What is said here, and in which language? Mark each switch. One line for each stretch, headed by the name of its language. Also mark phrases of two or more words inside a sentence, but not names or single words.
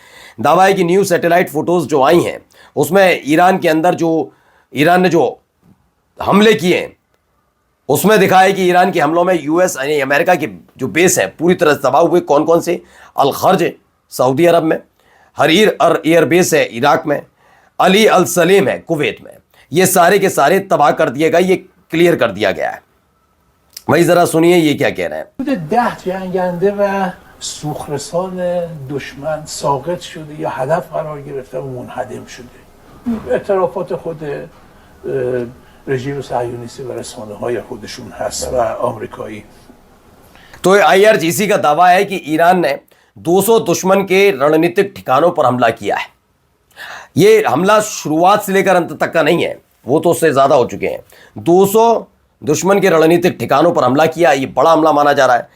Hindi: दावा है कि
English: new satellite photos
Hindi: जो आई हैं उसमें ईरान के अंदर जो ईरान ने जो हमले किए हैं उसमें दिखा है कि ईरान के हमलों में यूएस यानी अमेरिका के जो बेस है पूरी तरह से तबाह हुए। कौन कौन से? अल खर्ज सऊदी अरब में, हरीर एयरबेस है इराक में, अली अल सलेम है कुवैत में। ये सारे के सारे तबाह कर दिए गए, ये क्लियर कर दिया गया है। वही जरा सुनिए ये क्या कह रहे हैं।
Persian: 10 جنگنده و سوخرسان دشمن ساقط شده یا هدف قرار گرفته و منهدم شده. اعترافات خود رژیم صهیونیستی و رسانه‌های خودشون هست و آمریکایی.
Hindi: तो आईआरजीसी का दावा है कि ईरान ने 200 दुश्मन के रणनीतिक ठिकानों पर हमला किया है। ये हमला शुरुआत से लेकर अंत तक का नहीं है, वो तो उससे ज्यादा हो चुके हैं। 200 दुश्मन के रणनीतिक ठिकानों पर हमला किया, ये बड़ा हमला माना जा रहा है।